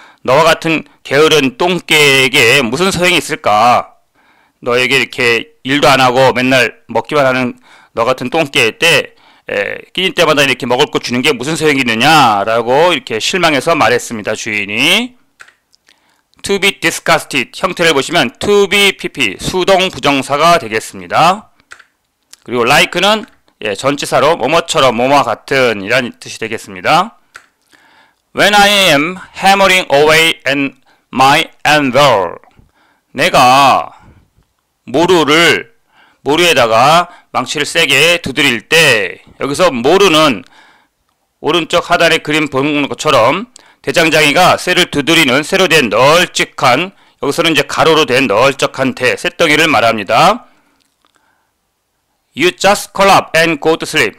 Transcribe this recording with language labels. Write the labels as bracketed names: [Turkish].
[Korean] 너와 같은 게으른 똥개에게 무슨 소용이 있을까? 너에게 이렇게 일도 안 하고 맨날 먹기만 하는 너 같은 똥개 때 끼니 때마다 이렇게 먹을 거 주는 게 무슨 소용이 있느냐? 라고 이렇게 실망해서 말했습니다. 주인이. To be disgusted, 형태를 보시면 to be pp, 수동 부정사가 되겠습니다. 그리고 like는 전치사로 뭐뭐처럼 뭐뭐와 같은 이란 뜻이 되겠습니다. [English] When I am hammering away at my anvil. [Korean] 내가 모루에다가 망치를 세게 두드릴 때, 여기서 모루는 오른쪽 하단에 그림 보는 것처럼 대장장이가 쇠를 두드리는 쇠로 된 널찍한, 여기서는 이제 가로로 된 널쩍한 쇳덩이를 말합니다. [English] You just curl up and go to sleep.